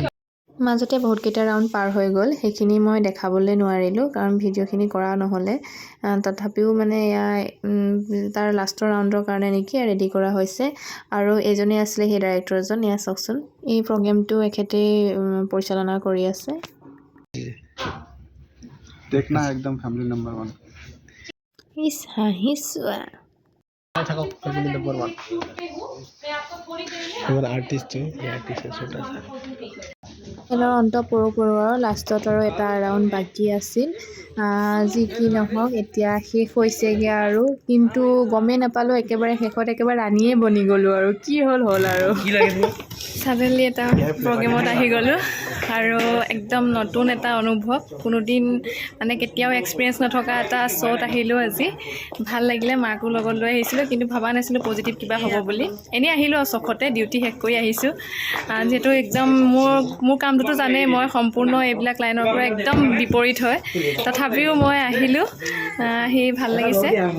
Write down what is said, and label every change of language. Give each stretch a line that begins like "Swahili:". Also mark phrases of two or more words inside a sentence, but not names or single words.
Assamese: মাজতে বহুতকেইটা ৰাউণ্ড পাৰ হৈ গ'ল সেইখিনি মই দেখাবলৈ নোৱাৰিলোঁ কাৰণ ভিডিঅ'খিনি কৰা নহ'লে তথাপিও মানে এয়া তাৰ লাষ্টৰ ৰাউণ্ডৰ কাৰণে নেকি ৰেডি কৰা হৈছে আৰু এজনে আছিলে সেই ডাইৰেক্টৰজন এয়া চাওকচোন এই প্ৰগ্ৰেমটো এখেতেই পৰিচালনা কৰি আছে
Hindi: देखना एकदम फैमिली नंबर 1
Assamese: ইছ হাঁহি চোৱা
Hindi: থাকক फैमिली नंबर 1 और आर्टिस्ट है ये आर्टिस्ट है छोटा सा
Assamese: খেলৰ অন্ত পৰো আৰু লাষ্টত আৰু এটা ৰাউণ্ড বাকী আছিল যি কি নহওক এতিয়া শেষ হৈছেগৈ আৰু কিন্তু গমেই নাপালোঁ একেবাৰে শেষত একেবাৰে ৰাণীয়ে বনি গ'লোঁ আৰু কি হ'ল আৰু কি লাগে তোমাক ছাডেনলি এটা প্ৰগ্ৰেমত আহি গ'লোঁ আৰু একদম নতুন এটা অনুভৱ কোনোদিন মানে কেতিয়াও এক্সপিৰিয়েঞ্চ নথকা এটা শ্ব'ত আহিলোঁ আজি ভাল লাগিলে মাকো লগত লৈ আহিছিলোঁ কিন্তু ভবা নাছিলোঁ পজিটিভ কিবা হ'ব বুলি এনেই আহিলোঁ আৰু চখতে ডিউটি শেষ কৰি আহিছোঁ যিহেতু একদম মোৰ কামটোতো জানেই মই সম্পূৰ্ণ এইবিলাক লাইনৰ পৰা একদম বিপৰীত হয় তথাপিও মই আহিলোঁ আহি ভাল লাগিছে